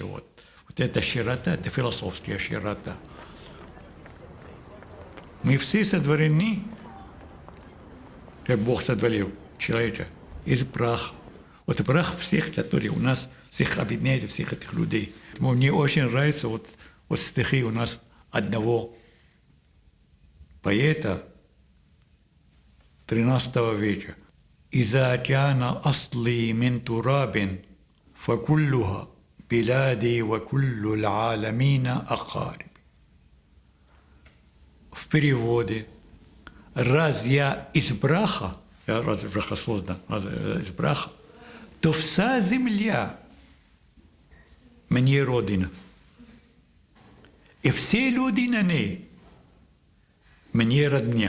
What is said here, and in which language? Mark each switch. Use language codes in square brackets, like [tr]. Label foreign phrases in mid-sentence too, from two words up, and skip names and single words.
[ru] Вот это широта, это философская широта. Мы все сотворены, как Бог сотворил человека, из праха. Вот прах всех, которые у нас, всех объединяет, всех этих людей. Мне очень нравится вот стихи у нас одного поэта 13 века. [ar] «إذا كان أصلي من تراب فكلها بلادي وكل العالمين أقارب». [ru] В переводе: «Раз я из браха, раз браха создан, раз из браха, то вся земля мне родина, и все люди на ней мне родня».